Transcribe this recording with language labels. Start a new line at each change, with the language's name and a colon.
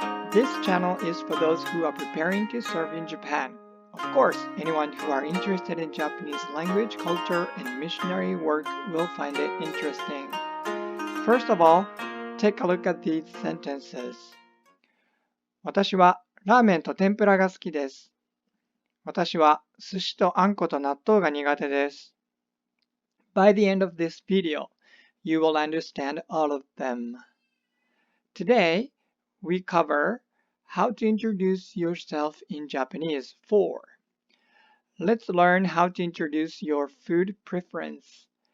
English: This channel is for those who are preparing to serve in Japan. Of course, anyone who are interested in Japanese language, culture, and missionary work will find it interesting. First of all, take a look at these sentences.
Japanese: 私はラーメンと天ぷらが好きです。私は寿司とあんこと納豆が苦手です。
English: By the end of this video, you will understand all of them. Today, we cover how to introduce yourself in Japanese 4. Let's learn how to introduce your food preference.